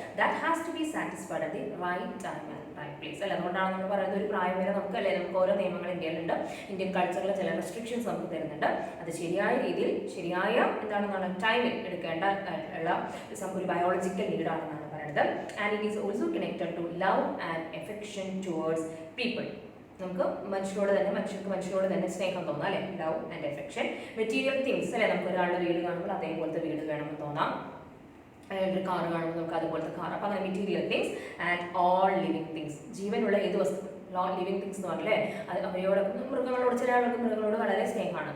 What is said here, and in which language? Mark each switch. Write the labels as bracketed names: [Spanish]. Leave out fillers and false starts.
[English] That has to be satisfied at the right time and right place. [Malayalam] അല്ല, അതുകൊണ്ടാണ് നമ്മൾ പറയുന്നത് ഒരു പ്രായം വരെ നമുക്ക് ഓരോ നിയമങ്ങൾ ഇന്ത്യയിലുണ്ട്. ഇന്ത്യൻ കൾച്ചറിൽ ചില റെസ്ട്രിക്ഷൻസ് നമുക്ക് തരുന്നുണ്ട്. അത് ശരിയായ രീതിയിൽ ശരിയായ ടൈമിൽ എടുക്കേണ്ട ഒരു biological നീഡാണെന്നാണ്. [English] And it is also connected to love and affection towards people. [Malayalam] നമുക്ക് മനുഷ്യരോട് തന്നെ സ്നേഹം തോന്നാം, അല്ലെ, [English] Love and affection. [Malayalam] Material things, അല്ലെ, നമുക്ക് ഒരാളുടെ വീട് കാണുമ്പോൾ അതേപോലത്തെ വീട് വേണമെന്ന് തോന്നാം, ഒരു കാർ കാണുമ്പോൾ നമുക്ക് അതുപോലത്തെ കാർ. അപ്പോൾ അങ്ങനെ [English] Material things and all living things. [Malayalam] ജീവനുള്ള ഏത് വസ്തു, ലിവിങ് തിങ്സ് എന്ന് പറഞ്ഞല്ലേ, അത് അവരോട് ചില ആൾക്ക് മൃഗങ്ങളോട് വളരെ സ്നേഹമാണ്.